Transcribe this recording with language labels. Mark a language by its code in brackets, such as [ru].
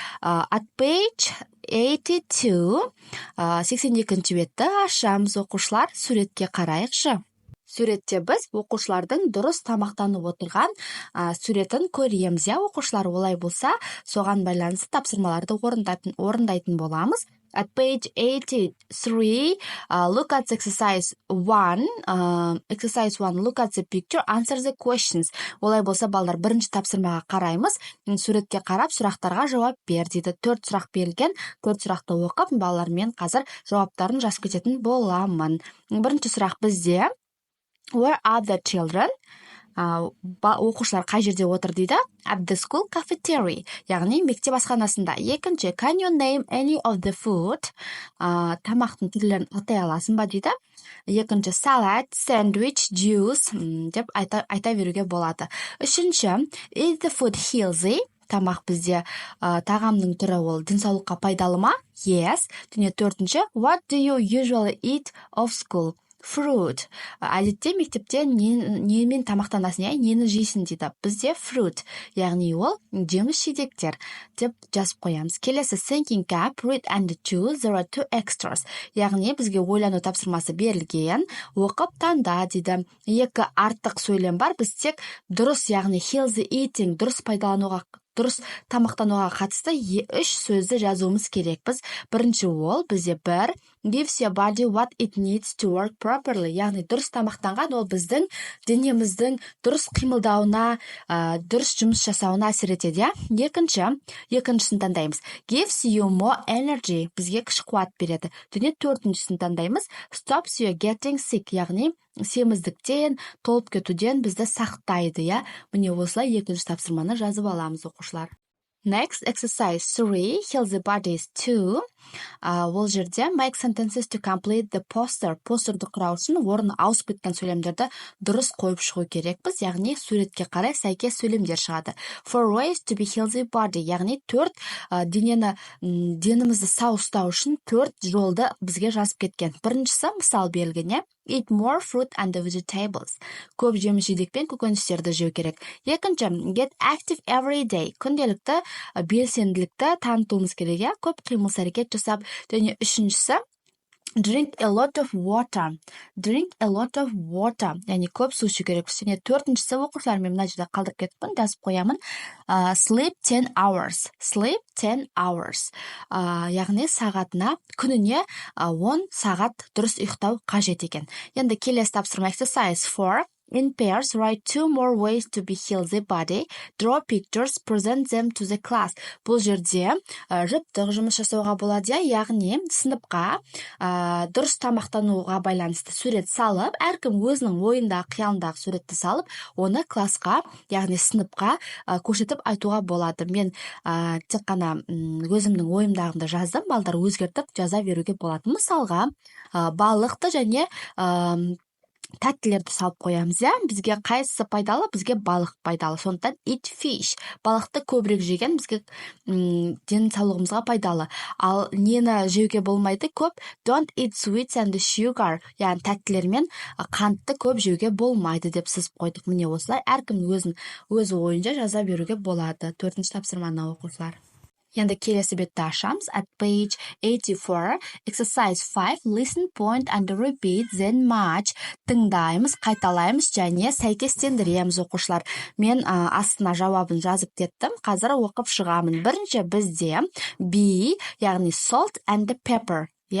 [en] At page 82, [kk] 82-ші бетті ашамыз оқушылар, суретке қарайықшы. Суретте біз оқушылардың дұрыс тамақтанып отырған суретін көреміз, оқушылар. Олай болса, соған байланысты тапсырмаларды орындайтын боламыз. [en] At page 83, look at exercise 1. Exercise 1, look at the picture, answer the questions. [kk] Олай болса, балдар, бірінші тапсырмаға қараймыз. Суретке қарап, сұрақтарға жауап бер дейді. 4 сұрақ берілген, 4 сұрақты оқып, балалармен қазір жауаптарын жазып кететін боламын. Бірінші сұрақ бізде. [en] Where are the children? [kk] Оқушылар қай жерде отыр дейді? [en] At the school cafeteria, [kk] яғни мектеп асханасында. Екінші, [en] can you name any of the food? [kk] Тамақтың түрлерін атай аласың ба дейді. Екінші, salad, sandwich, juice деп айта беруге болады. [en] Үшінші, is the food healthy? [kk] Тамақ бізде тағамның түрі ол денсаулыққа пайдалы ма? [en] Yes. [kk] Және төртінші, [en] what do you usually eat of school? Fruit. [kk] Әдетте мектепте немен тамақтанасың, нені жейсің дейді. Бізде fruit, яғни ол жеміс жидектер деп жазып қоямыз. [en] Келесі, thinking cap, read and choose, there are 2 extras. [kk] Яғни бізге ойлану тапсырмасы берілген, оқып таңда дейді. 2 артық сөйлем бар, біз тек дұрыс, яғни healthy eating, дұрыс пайдалануға, дұрыс тамақтануға қатысты 3 сөзді жазуымыз керекпіз. Бірінші ол бізде 1, [en] gives your body what it needs to work properly. [kk] Яғни дұрыс тамақтанған ол біздің денеміздің дұрыс қимылдауына, дұрыс жұмыс жасауына әсер етеді. Екіншісін таңдаймыз. [en] Gives you more energy. [kk] Бізге күш қуат береді. Және төртіншісін таңдаймыз. [en] Stops you getting sick. [kk] Яғни семіздіктен, толып кетуден бізді сақтайды. Міне осылай екінші тапсырманы жазып аламыз оқушылар. [en] Next, exercise 3, healthy bodies 2. [kk] Ол жерде [en] make sentences to complete the poster. [kk] Постерді құрау үшін орны ауысып кеткен сөйлемдерді дұрыс қойып шығу керекпіз, яғни суретке қарай сәйкес сөйлемдер шығады. [en] 4 ways to be healthy body, [kk] яғни 4 денімізді сау ұстау үшін 4 жолды бізге жазып кеткен. Біріншісі мысал берілген, [en] eat more fruit and vegetables. [kk] Көп жеміс жидек пен көкөністерді жеу керек. [en] Екінші, get active every day. [kk] Күнделікті белсенділікті танытуымыз керек, көп қимыл әрекет жасап. Және үшіншісі, [en] drink a lot of water. Drink a lot of water. [kk] Яғни көп су ішу керек. Және төртіншісі, оқушылар, мен мына жерде қалдырып кетіппін, жазып қоямын. [en] Sleep 10 hours. Sleep 10 hours. [kk] Яғни сағатына, күніне 10 сағат дұрыс ұйықтау қажет екен. Енді келесі тапсырма, exercise 4. [en] In pairs, write 2 more ways to be healthy body. Draw pictures, present them to the class. [kk] Бұл жерде жұптық жұмыс жасауға болады, яғни сыныпқа дұрыс тамақтануға байланысты сурет салып, әркім өзінің ойындағы, қиялындағы суретті салып, оны классқа, яғни сыныпқа көрсетіп айтуға болады. Мен тек қана өзімнің ойымдағымды жаздым, балдар өзгертіп жаза беруге болады. Мысалға, балықты және тәттілерді салып қоямыз, бізге қайсысы пайдалы? Бізге балық пайдалы. [en] Сондықтан eat fish. [kk] Балықты көбірек жеген бізге денсаулығымызға пайдалы. Ал нені жеуге болмайды көп? [en] Don't eat sweets and sugar. [kk] Яғни тәттілер мен қантты көп жеуге болмайды деп сызып қойдық. Міне осылай әркім өз ойынша жаза беруге болады. 4-ші тапсырманы оқушылар. Енді келесі бетті ашамыз. [en] At page 84, exercise 5, listen, point and repeat, then match. [kk] Тыңдаймыз, қайталаймыз және сәйкестендіреміз оқушылар. Мен астына жауабын жазып кеттім. Қазір оқып шығамын. Бірінші бізде B, яғни salt and pepper.